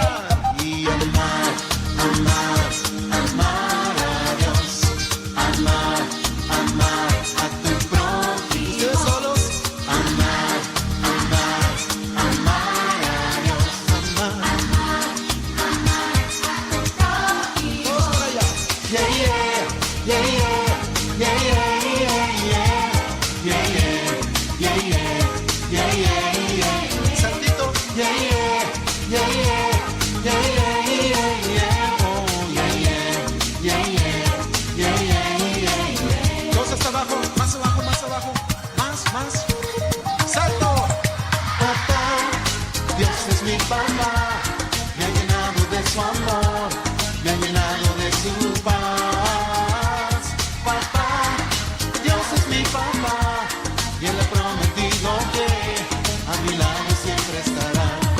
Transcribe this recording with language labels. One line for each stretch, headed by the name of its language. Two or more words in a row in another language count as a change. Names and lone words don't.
Spanish: Y amar, amar, amar a Dios. Amar, amar a tu prójimo. ¿Ustedes solos? Amar, amar, amar a Dios. Amar, amar a tu prójimo. Todos por allá.
English: Yeah, yeah, yeah, yeah, yeah, yeah, yeah, yeah, yeah, yeah, yeah, yeah, yeah. Santito, yeah, yeah, yeah, yeah, yeah, yeah, yeah, oh, yeah, yeah, yeah, yeah, yeah, yeah, yeah.
Spanish: Todos hasta abajo, más abajo, más abajo, más. ¡Salto! Papá, Dios es mi papá, me ha llenado de su amor, me ha llenado de su paz. Papá, Dios es mi papá, y Él ha prometido que a mi lado siempre estará.